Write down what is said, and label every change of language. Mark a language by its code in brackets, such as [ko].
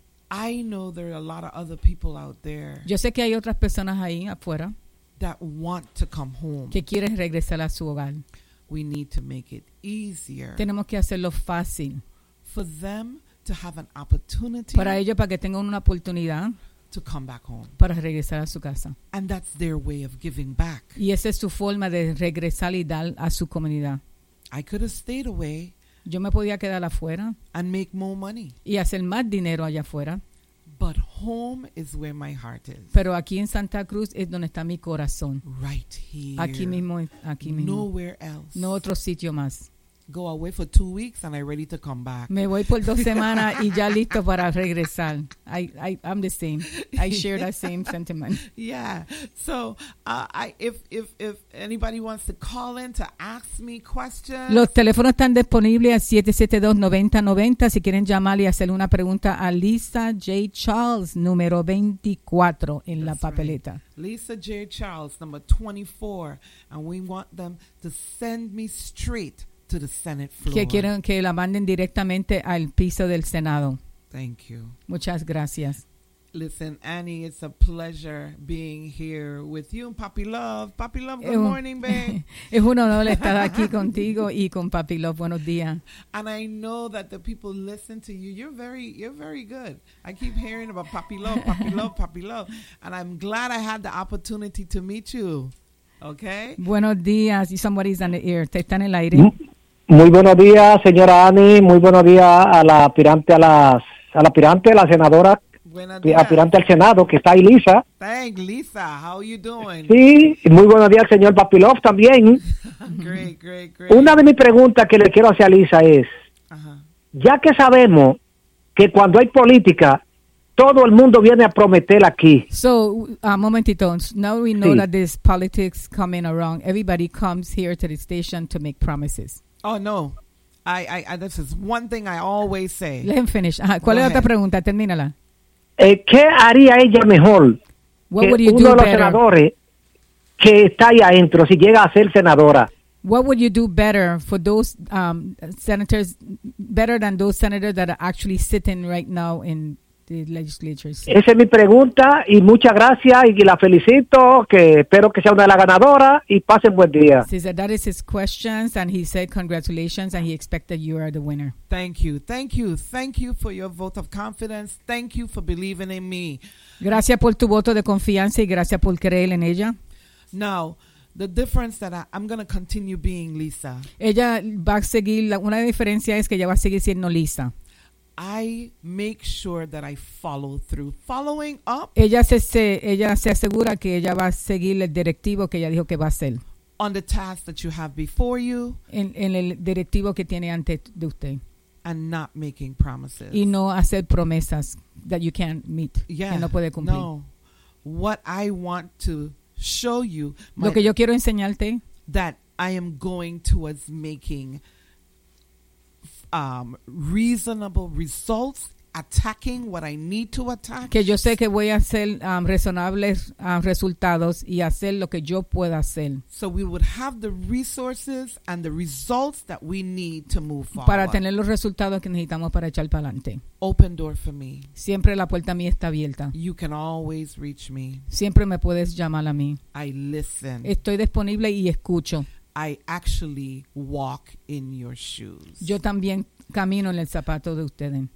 [en] I know there are a lot of other people out there. [es] Yo sé que hay otras personas ahí afuera. [en] That want to come home. [es] Que quieren regresar a su hogar. [en] We need to make it easier. [es] Tenemos que hacerlo fácil. [en] For them to have an opportunity. [es] Para ellos, para que tengan una oportunidad. [en] To come back home. [es] Para regresar a su casa. [en] And that's their way of giving back. [es] Y esa es su forma de regresar y dar a su comunidad. [en] I could have stayed away. [es] Yo me podía quedar afuera. [en] And make more money. [es] Y hacer más dinero allá afuera. [en] But home is where my heart is. [es] Pero aquí en Santa Cruz es donde está mi corazón. [en] Right here. [es] Aquí mismo. [en] Nowhere else. [es] No otro sitio más. [en] Go away for 2 weeks and I'm ready to come back. [es] Me voy por 2 semanas y ya listo para regresar. [en] I'm the same. I share that same sentiment. Yeah. So if anybody wants to call in to ask me questions. [es] Los teléfonos están disponibles a 772-9090. Si quieren llamar y hacer una pregunta a Lisa J. Charles, número 24 en la papeleta. Right. [en] Lisa J. Charles, number 24. And we want them to send me straight to the Senate floor. [es] Que quieren que la manden directamente al piso del Senado. [en] Thank you. [es] Muchas gracias. [en] Listen, Annie, it's a pleasure being here with you and Papi Love. Papi Love, good morning, babe. [es] Es un honor estar aquí contigo y con Papi Love. Buenos días. [en] And I know that the people listen to you. You're very good. I keep hearing about Papi Love, Papi Love, Papi Love. And I'm glad I had the opportunity to meet you. Okay. [es] Buenos días. [en] Somebody's on the air. [es] ¿Te están en el aire? Muy buenos días, señora Annie. Muy buenos días a la aspirante, a la senadora. Buenos días. Aspirante al Senado, que está ahí Lisa. [en] Thank Lisa. How are you doing? [es] Sí. Muy buenos días, señor Papi Love, también. [en] great. [es] Una de mis preguntas que le quiero hacer a Lisa es, ya que sabemos que cuando hay política, todo el mundo viene a prometer aquí. So, a momentito. [en] Now we know that this politics coming around. Everybody comes here to the station to make promises. Oh, no. I this is one thing I always say. Let him finish. [es] ¿Cuál es la otra pregunta? Termínala. ¿Qué haría ella mejor? [en] What would you [es] uno [en] do [es] de los [en] better? [es] Senadores que está ahí adentro, si llega a ser senadora. [en] What would you do better for those senators, better than those senators that are actually sitting right now in legislatures? [es] Esa es mi pregunta y muchas gracias y la felicito, que espero que sea una de las ganadoras y pasen buen día. [en] Said, that is his questions and he said congratulations and he expected you are the winner. Thank you for your vote of confidence. Thank you for believing in me. [es] Gracias por tu voto de confianza y gracias por creer en ella. [en] Now, the difference that I'm going to continue being Lisa. [es] Ella va a seguir, una diferencia es que ella va a seguir siendo Lisa. [en] I make sure that I follow through. Following up. [es] Ella se asegura que ella va a seguir el directivo que ella dijo que va a hacer. [en] On the task that you have before you. [es] En el directivo que tiene ante de usted. [en] And not making promises. [es] Y no hacer promesas [en] that you can't meet. Yeah. [es] Que no puede cumplir. [en] No. What I want to show you. [es] Lo que yo quiero enseñarte. [en] That I am going towards making reasonable results, attacking what I need to attack. [es] Que yo sé que voy a hacer razonables resultados y hacer lo que yo pueda hacer. [en] So we would have the resources and the results that we need to move forward. [es] Para tener los resultados que necesitamos para echar para adelante. [en] Open door for me. [es] Siempre la puerta a mí está abierta. [en] You can always reach me. [es] Siempre me puedes llamar a mí. [en] I listen. [es] Estoy disponible y escucho. [en] I actually walk in your shoes. [es] Yo también camino en el zapato de ustedes.